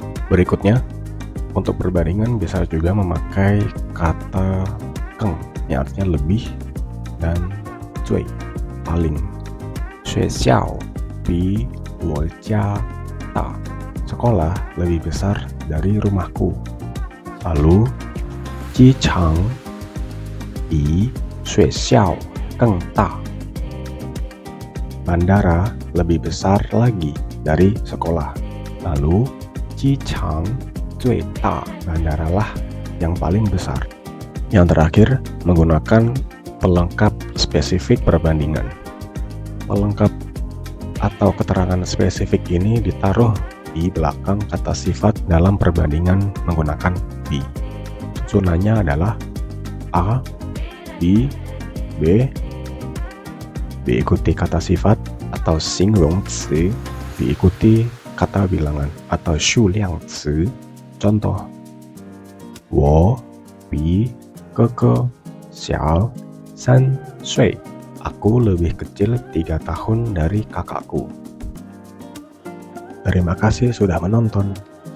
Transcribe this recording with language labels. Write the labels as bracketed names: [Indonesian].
[Indonesian] Berikutnya, untuk perbandingan bisa juga memakai kata keng yang artinya lebih dan cui, paling. [Chinese] 学校比我家大. [Indonesian] Sekolah lebih besar dari rumahku. [Chinese] Lalu, 机场比学校更大. [Indonesian] Bandara lebih besar lagi dari sekolah. Lalu, [Chinese] 机场最大. [Indonesian] Bandaralah yang paling besar. Yang terakhir, menggunakan pelengkap spesifik perbandingan. Pelengkap atau keterangan spesifik ini ditaruh di belakang kata sifat dalam perbandingan menggunakan bi. Susunannya adalah A, B, B, diikuti kata sifat atau 形容词, diikuti kata bilangan atau 数量词. [Chinese] Contoh, 我比哥哥小3岁. [Indonesian] Aku lebih kecil 3 tahun dari kakakku. Terima kasih sudah menonton.